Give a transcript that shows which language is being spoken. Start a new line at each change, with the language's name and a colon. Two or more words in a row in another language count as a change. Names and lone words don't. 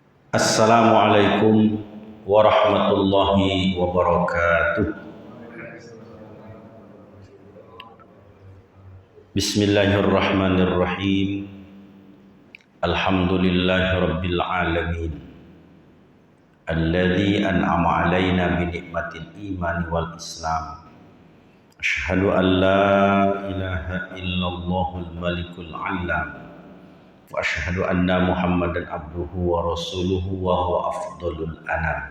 Arabic: السلام عليكم ورحمة الله وبركاته. بسم الله الرحمن الرحيم. الحمد لله رب العالمين. الذي أنعم علينا بنعمة الإيمان والإسلام. أشهد أن لا إله إلا الله الملك العلام. وأشهد أن محمدا عبده ورسوله وهو أفضل الأنام.